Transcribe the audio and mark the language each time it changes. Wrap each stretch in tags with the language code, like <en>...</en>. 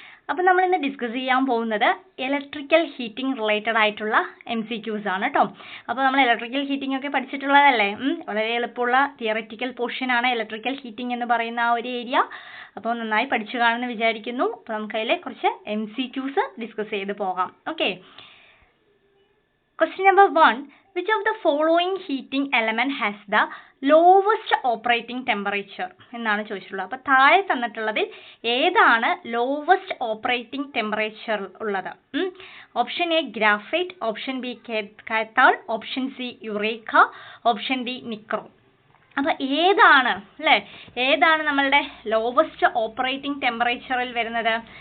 <ml>അപ്പോൾ നമ്മൾ ഇന്ന് ഡിസ്കസ് ചെയ്യാൻ പോകുന്നത് ഇലക്ട്രിക്കൽ ഹീറ്റിംഗ് റിലേറ്റഡ് ആയിട്ടുള്ള MCQs ആണ് കേട്ടോ. അപ്പോൾ നമ്മൾ ഇലക്ട്രിക്കൽ ഹീറ്റിംഗ് ഒക്കെ പഠിച്ചിട്ടുള്ളതല്ലേ. വളരെ എളുപ്പമുള്ള തിയററ്റിക്കൽ പോർഷൻ ആണ് ഇലക്ട്രിക്കൽ ഹീറ്റിംഗ് എന്ന് പറയുന്ന ആ ഒരു ഏരിയ. അപ്പോൾ നന്നായി പഠിച്ചു കാണുമെന്ന് വിചാരിക്കുന്നു. അപ്പോൾ നമുക്ക് അതിലെ കുറച്ച് MCQs ഡിസ്കസ് ചെയ്ത് പോകാം. Okay, question number 1.</ml> <en>Which of the following heating element has the lowest operating temperature</en> <ml>എന്നാണ് ചോദിച്ചിട്ടുള്ളത്. അപ്പോൾ താഴെ തന്നിട്ടുള്ളതിൽ ഏതാണ് ലോവസ്റ്റ് ഓപ്പറേറ്റിംഗ് ടെമ്പറേച്ചർ ഉള്ളത്? Option A graphite, option B കാത്താൾ, option C Eureka, option D നിക്രോ. അപ്പോൾ ഏതാണ് ഏതാണ് നമ്മളുടെ ലോവസ്റ്റ് ഓപ്പറേറ്റിംഗ് ടെമ്പറേച്ചറിൽ വരുന്നത്?</ml>